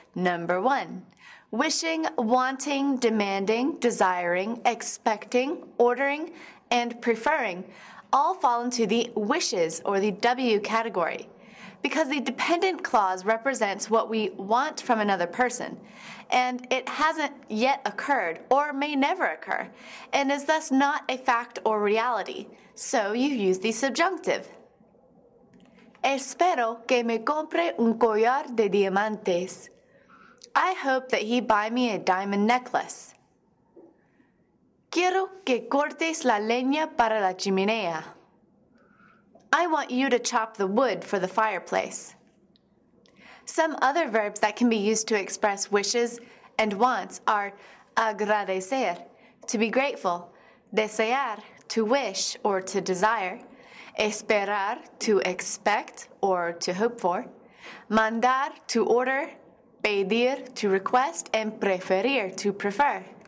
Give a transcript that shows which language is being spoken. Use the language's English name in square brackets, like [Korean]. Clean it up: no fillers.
[English] Number 1, wishing, wanting, demanding, desiring, expecting, ordering, and preferring all fall into the wishes or the W category, because the dependent clause represents what we want from another person, and it hasn't yet occurred or may never occur, and is thus not a fact or reality, so you use the subjunctive. [Spanish] Espero que me compre un collar de diamantes. [English] I hope that he buy me a diamond necklace. [Spanish] Quiero que cortes la leña para la chimenea. [English] I want you to chop the wood for the fireplace. Some other verbs that can be used to express wishes and wants are agradecer, to be grateful, desear, to wish or to desire, esperar, to expect or to hope for, mandar, to order, pedir, to request, and preferir, to prefer.